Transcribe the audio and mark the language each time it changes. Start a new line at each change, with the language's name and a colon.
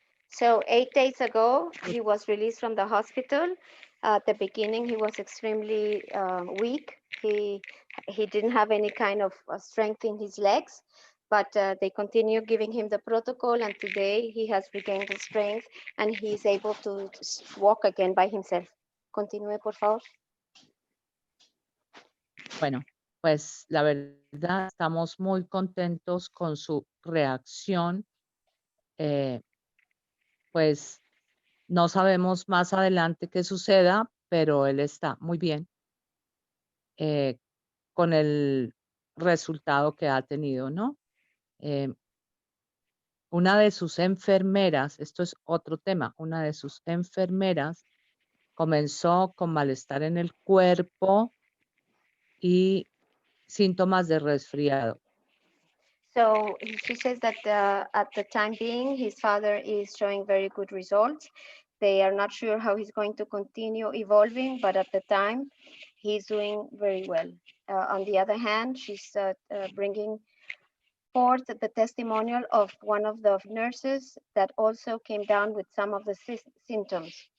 English: So 8 days ago, he was released from the hospital. At the beginning, he was extremely weak. He didn't have any kind of strength in his legs, but they continue giving him the protocol, and today he has regained the strength and he's able to walk again by himself.
Spanish: Continúe, por favor. Bueno, pues la verdad estamos muy contentos con su reacción. Pues no sabemos más adelante qué suceda, pero él está muy bien con el resultado que ha tenido, ¿no? Una de sus enfermeras, esto es otro tema, una de sus enfermeras comenzó con malestar en el cuerpo y síntomas de resfriado.
English: So she says that at the time being, his father is showing very good results. They are not sure how he's going to continue evolving, but at the time, he's doing very well. On the other hand, she's bringing forth the testimonial of one of the nurses that also came down with some of the symptoms.